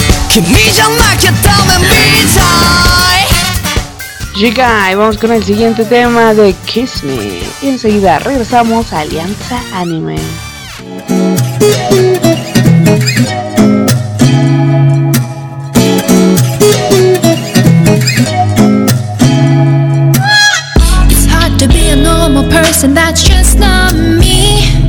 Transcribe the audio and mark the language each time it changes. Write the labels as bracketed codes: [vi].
[ja] 君じゃなきゃダメみたい [es] Giga, y vamos con el siguiente tema de Kiss Me y enseguida regresamos a Alianza Anime. [en] It's hard to be a normal person, that's just not me.